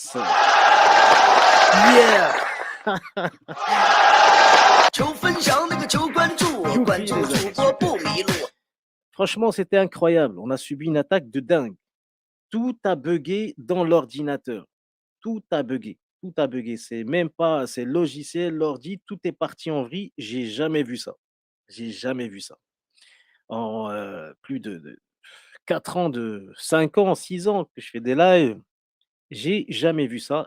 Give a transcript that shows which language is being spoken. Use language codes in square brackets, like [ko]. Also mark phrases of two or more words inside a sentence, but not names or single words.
[fr] Enfin, yes. Yeah. [zh] 求分享，那个求关注，关注主播不迷路。 [fr] Franchement, c'était incroyable. On a subi une attaque de dingue. Tout a bugué dans l'ordinateur. Tout a bugué. Tout a bugué. C'est même pas, c'est logiciel, l'ordi, tout est parti en vrille. J'ai jamais vu ça. J'ai jamais vu ça. En plus de 4 ans, 5 ans, 6 ans que je fais des lives, j'ai jamais vu ça.